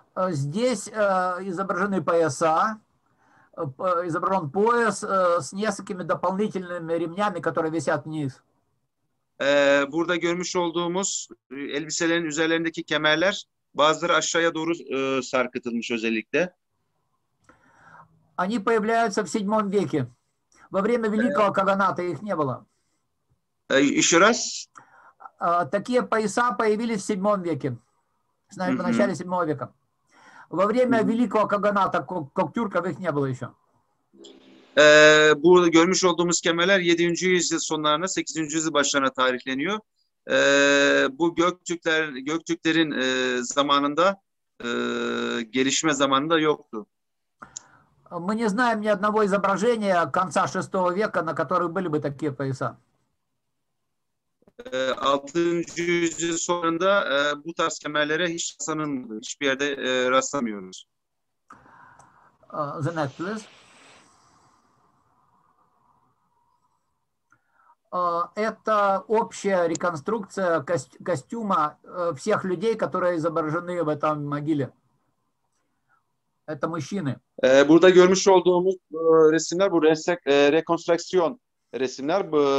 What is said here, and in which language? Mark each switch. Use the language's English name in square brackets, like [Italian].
[Russian] Здесь изображены пояса, изображен пояс с несколькими дополнительными ремнями, которые висят вниз. [Turkish] Burada görmüş olduğumuz elbiselerin üzerlerindeki kemerler bazıları aşağıya doğru sarkıtılmış özellikle. [Russian] Они появляются в VII веке. Во время Великого Каганата их не было. Еще раз. Такие пояса появились в VII веке. в начале 7 века. Во время Великого Каганата Коктюрков их не было еще. [Turkish] Burada görmüş olduğumuz kemerler 7. yüzyıl sonlarına 8. yüzyıl başlarına tarihleniyor. Bu Göktürklerin zamanında gelişme zamanında yoktu. [Russian] Мы не знаем ни одного изображения конца 6 века, на которых были бы такие пояса. [Turkish] 6. yüzyıl sonunda bu tarz kemerlere hiç rastlanılmadı. Hiçbir yerde rastlamıyoruz. [English] The next, please. [Russian] Это общая реконструкция костюма всех людей, которые изображены в этом могиле. Это мужчины. [Turkish] Burada görmüş olduğumuz resimler bu rekonstrüksiyon resimler.